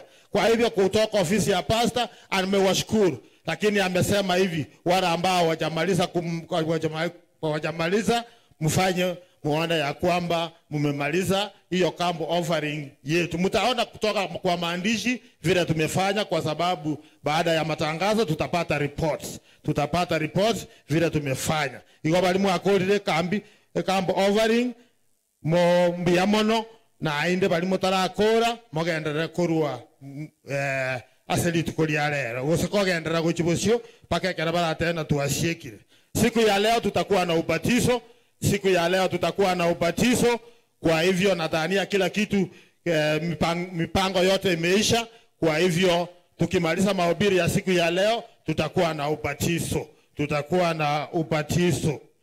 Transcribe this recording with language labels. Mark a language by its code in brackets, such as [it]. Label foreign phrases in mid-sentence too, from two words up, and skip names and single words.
[sw] Kwa hivyo kutoka ofisi ya pasta amewashukuru, lakini amesema hivi, wale ambao wajamaliza mfanye muone ya kwamba mmemaliza hiyo [en] camp offering [sw] yetu. Mtaona kutoka kwa maandishi vile tumefanya, kwa sababu baada ya matangazo tutapata reports. Tutapata reports vile tumefanya. [guz] Iko balimu akorire [en] camp offering [guz] mo mbiamono na ainde balimu tarakora mogendera kurwa aseli tukolia lero. Usikogendera kuchibusio paka kera baratena tuasiekire. [sw] Siku ya leo tutakuwa na ubatizo. Siku ya leo tutakuwa na ubatizo. Kwa hivyo nadhania kila kitu mipango yote imeisha. Kwa hivyo tukimaliza mahubiri ya siku ya leo tutakuwa na ubatizo. Tutakuwa na ubatizo.